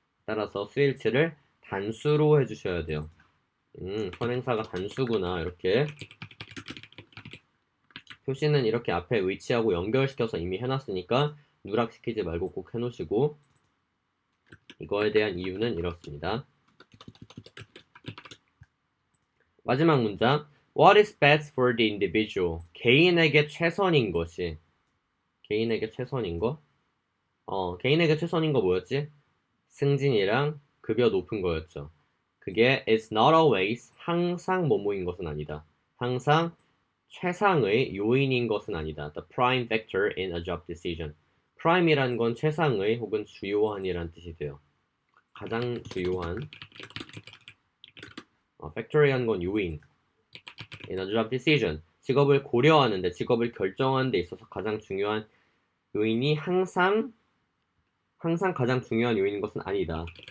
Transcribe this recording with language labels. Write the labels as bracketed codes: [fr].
[ko] 따라서 수일치를 단수로 해주셔야 돼요. 선행사가 단수구나. 이렇게 표시는 이렇게 앞에 위치하고 연결시켜서 이미 해놨으니까 누락시키지 말고 꼭 해놓으시고, 이거에 대한 이유는 이렇습니다. 마지막 문장. [en] What is best for the individual? [ko] 개인에게 최선인 것이. 개인에게 최선인 거? 개인에게 최선인 거 뭐였지? 승진이랑 급여 높은 거였죠. 그게 [en] is not always, [ko] 항상 뭐뭐인 것은 아니다. 항상 최상의 요인인 것은 아니다. [en] The prime factor in a job decision. [ko] prime이란 건 최상의 혹은 주요한이란 뜻이 돼요. 가장 주요한. factor이란 건 요인. [en] in a job decision. [ko] 직업을 고려하는데, 직업을 결정하는 데 있어서 가장 중요한 요인이 항상 가장 중요한 요인인 것은 아니다.